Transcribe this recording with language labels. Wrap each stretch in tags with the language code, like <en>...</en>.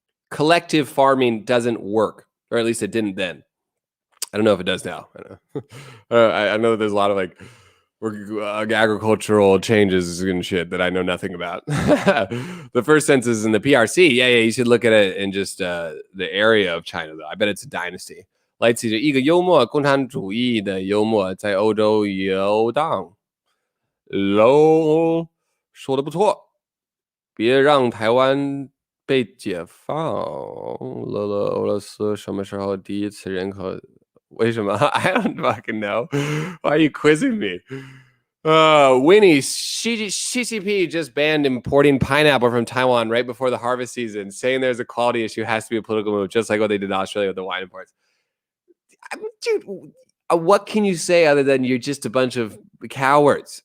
<en>Collective farming doesn't work, or at least it didn't then. I don't know if it does now. I know there's a lot of like agricultural changes and shit that I know nothing about. The first census in the PRC, yeah, you should look at it in just the area of China, though. I bet it's a dynasty.</en> <zh>来自一个幽默共产主义的幽默在欧洲游荡。喽，说的不错，别让台湾被解放。乐乐，俄罗斯什么时候第一次人口？为什么？</zh> <en>I don't fucking know. Why are you quizzing me? Winnie, CCP just banned importing pineapple from Taiwan right before the harvest season, saying there's a quality issue has to be a political move, just like what they did in Australia with the wine imports. Dude, what can you say other than you're just a bunch of cowards?</en>